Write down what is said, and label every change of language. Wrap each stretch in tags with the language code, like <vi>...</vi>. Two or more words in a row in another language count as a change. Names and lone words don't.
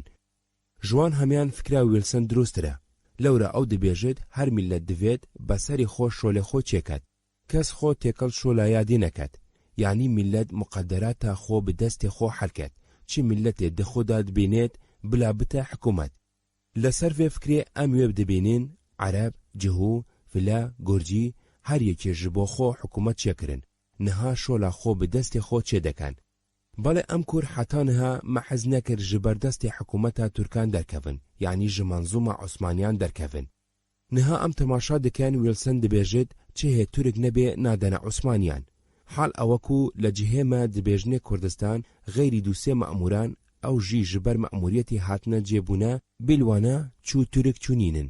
<ku>جوان هەمیان فکرا ویلسن دروسترە. لەورە ئەو دەبێژێت هەر میلەت دەوێت بەسەری خۆ شۆلێ خۆ چێکات، کەس خۆ تێکەڵ شۆلایادی نەکات، یعنی میلەت مقەدەراتە خۆ بەدەستێ خۆ حەلکات، چی میلەتێ دەخۆدا دبێنێت بلا بتە حکومەت. لەسەر vê fikrê em wê dibînin عەرەب، جهو، فلا، گورجی هەر یەکێ ji bo xۆ حکومەت çêkirin، niha şola xۆ bi destê xۆ çê dekan. بەڵێ ئەم کور حتا niha me hez nekir ji berdestê hikûmeta Türkan derkevin، یعنی ji manzûma Osmaniyan derkevin. Niha em temaşa dikin Wilson dibêjit çihê Türk nebê nadene Osmaniyan. Hal ew ku li cihê me dibêjinê Kurdistan غêrî dûsê me'mûran ew jî ji ber me'mûriyetê hatine cêbûne bîlwana çû Türk çûnînin.</ku>